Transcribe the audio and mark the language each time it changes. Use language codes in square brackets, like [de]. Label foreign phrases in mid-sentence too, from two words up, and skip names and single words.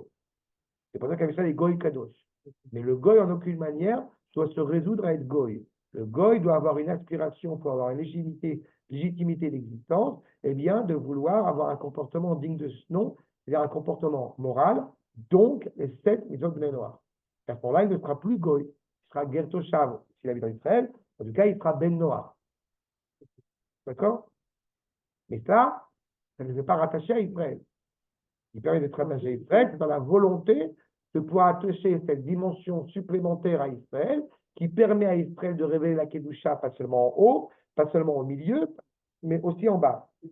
[fr] C'est pour ça qu'avec ça, il est [he] גוי קדוש. [fr] Mais le goy, en aucune manière, doit se résoudre à être goy. Le goy doit avoir une aspiration pour avoir une légitimité d'existence, eh bien, de vouloir avoir un comportement digne de ce nom, c'est-à-dire un comportement moral, donc les 7 [he] מצוות בני נח. [fr] À ce moment-là, il ne sera plus goy, il sera Gertoshav s'il habite en Israël, en tout cas, il sera Ben Noach. D'accord? Mais ça ne les est pas rattaché à Israël. Il permet d'être rattaché à Israël, c'est dans la volonté de pouvoir attacher cette dimension supplémentaire à Israël, qui permet à Israël de révéler la Kedusha pas seulement en haut, pas seulement au milieu, mais aussi en bas.